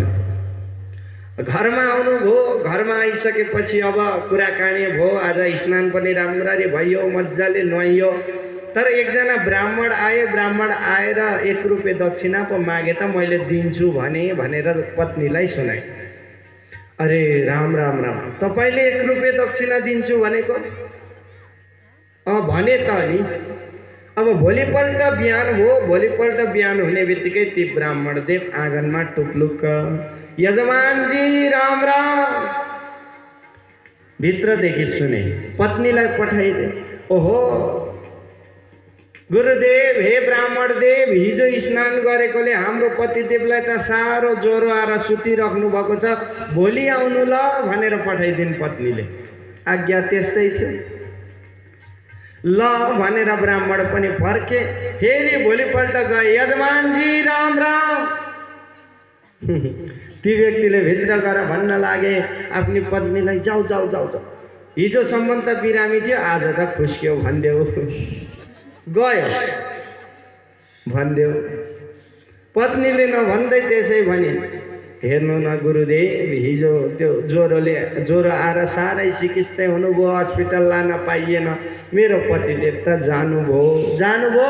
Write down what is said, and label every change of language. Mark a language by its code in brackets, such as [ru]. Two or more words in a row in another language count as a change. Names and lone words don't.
[ne] घरमा आउनुभयो, घरमा आइसकेपछि अब कुराकानी भयो, आज स्नान पनि राम्ररी भयो, मजाले नुहाइयो। तर एकजना ब्राह्मण आए, ब्राह्मण आएर 1 रुपियाँ दक्षिणा पो मागे त मैले दिन्छु भनेर पत्नीलाई सुनाए। अरे राम राम राम, तपाईँले 1 रुपियाँ दक्षिणा दिन्छु भनेको? भने त नि। अब भोलिपल्ट बिहान हो, भोलिपल्ट बिहान हुने बित्तिकै ती ब्राह्मण देव आँगनमा टुप्लुक्क, यजमानजी राम राम। भित्रदेखि सुने, पत्नीलाई पठाइदे। ओहो गुरुदेव, हे ब्राह्मण देव, हिजो स्नान गरेकोले हाम्रो पतिदेवलाई त साह्रो ज्वरो आएर सुतिराख्नु भएको छ, भोलि आउनु ल भनेर पठाइदिन् पत्नीले। आज्ञा त्यस्तै थियो। ल भनेर ब्राह्मण पनि फर्के, फेरि भोलिपल्ट गए, यजमानजी राम राम। ती व्यक्तिले भित्र गएर भन्न लागे आफ्नी पत्नीलाई, जाऊ जाऊ जाऊ जाऊ, हिजोसम्म त बिरामी थियो, आज त खुस्क्यो भनिदेऊ। गयो भनिदेऊ। पत्नीले नभन्दै त्यसै भने, हेर्नु न गुरुदेव, हिजो त्यो ज्वरो आएर साह्रै सिकिस्तै हुनुभयो, हस्पिटल लान पाइएन, मेरो पतिदेव त जानुभयो।